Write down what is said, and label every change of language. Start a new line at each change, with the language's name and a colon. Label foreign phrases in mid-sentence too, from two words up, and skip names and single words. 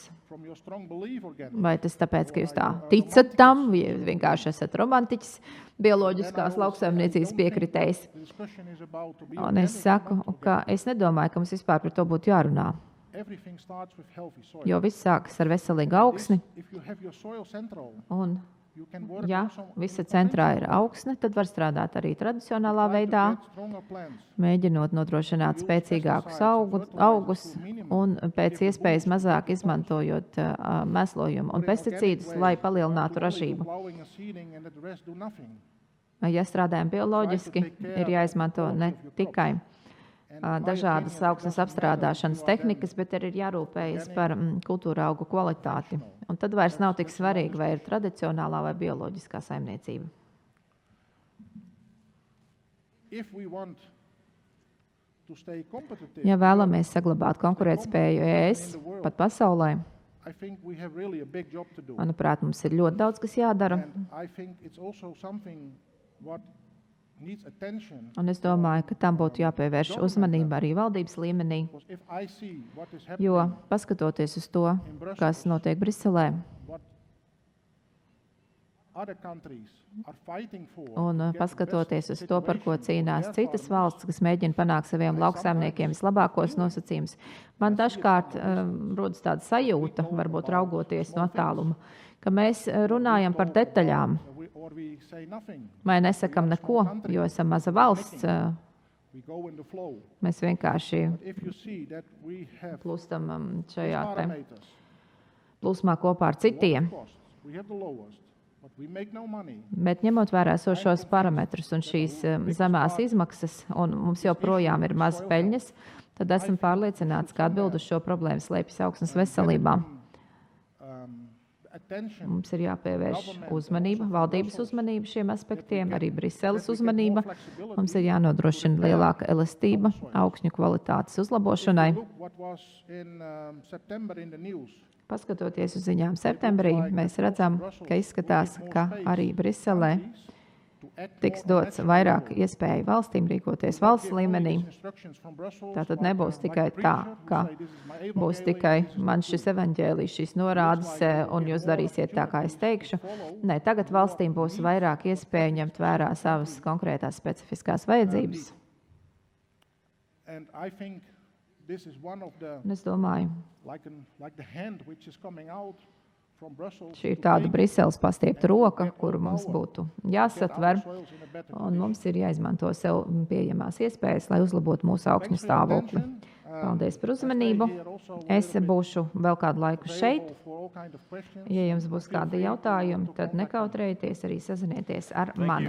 English: from your strong belief again,
Latvian: Vai tas tāpēc, ka jūs tā ticat tam, vai vienkārši esat romantiķis, bioloģiskās lauksaimniecības piekritējs?
English: the discussion is about to be
Latvian: Un es saku, ka es nedomāju, ka mums vispār par to būtu jārunā.
English: everything starts with healthy soil.
Latvian: Jo viss sākas ar veselīgu augsni,
English: If you have your soil central,
Latvian: un
English: you can work
Latvian: ja
English: also
Latvian: visa centrā ir augsne, tad var strādāt arī tradicionālā veidā,
English: stronger plants.
Latvian: mēģinot nodrošināt spēcīgākus augus un pēc iespējas mazāk izmantojot mēslojumu un pesticīdus, lai palielinātu ražību.
English: Plowing and seeding and the rest do nothing.
Latvian: Ja strādājam bioloģiski, ir jāizmanto ne tikai dažādas augsnes apstrādāšanas tehnikas, bet arī ir jārūpējas par kultūra augu kvalitāti. Un tad vairs nav tik svarīgi, vai ir tradicionālā vai bioloģiskā saimniecība.
English: If we want to stay competitive,
Latvian: Ja vēlamies saglabāt konkurētspēju ES, pat pasaulē,
English: I think we have really a big job to do.
Latvian: manuprāt, mums ir ļoti daudz, kas jādara.
English: And I think it's also something what needs attention.
Latvian: Un es domāju, ka tam būtu jāpievērš uzmanība arī valdības līmenī,
English: Because if I see what is
Latvian: jo
English: happening,
Latvian: paskatoties uz to, kas notiek Briselē,
English: what other countries are fighting for,
Latvian: un
English: to get the
Latvian: paskatoties
English: best
Latvian: uz to, par ko
English: situation
Latvian: cīnās
English: for their
Latvian: citas
English: farmers,
Latvian: valsts, kas mēģina panākt saviem lauksaimniekiem vislabākos nosacījumus, man dažkārt rodas tāda sajūta, varbūt raugoties no attāluma, ka mēs runājam par detaļām,
English: or we say nothing.
Latvian: vai nesakam neko, jo esam maza valsts,
English: We go in the flow.
Latvian: Mēs vienkārši
English: But if you see that we have
Latvian: plūstam
English: those
Latvian: šajā te
English: parameters,
Latvian: plūsmā kopā ar
English: lowest
Latvian: citiem.
English: costs, we have the lowest, but we make no money.
Latvian: Bet ņemot vērā šos parametrus un šīs zemās izmaksas, un mums joprojām ir maz peļņas, tad esam pārliecināti, ka atbild uz šo problēmu slēpjas augsnes veselībā.
English: Attention.
Latvian: Mums ir jāpievērš uzmanība, valdības uzmanība šiem aspektiem, arī Briseles uzmanība. Mums ir jānodrošina lielāka elastība augšņu kvalitātes uzlabošanai.
English: Look what was in September in the news.
Latvian: Paskatoties uz ziņām septembrī, mēs redzam, ka izskatās, ka arī Briselē tiks dots vairāk iespēju valstīm rīkoties valsts līmenī. Tātad nebūs tikai tā, ka būs tikai man šis evaņģēlijs, šīs norādes, un jūs darīsiet tā, kā es teikšu. Nē, tagad valstīm būs vairāk iespēju ņemt vērā savas konkrētās specifiskās vajadzības.
English: And I think this is one of the,
Latvian: Un es domāju,
English: like the hand which is coming out from Brussels.
Latvian: šī ir tāda Briseles pastiepta roka, kuru mums būtu jāsatver, un mums ir jāizmanto sev pieejamās iespējas, lai uzlabotu mūsu augšņu stāvokli. Paldies par uzmanību. Es būšu vēl kādu laiku šeit. Ja jums būs kādi jautājumi, tad nekautrējieties arī sazinieties ar mani.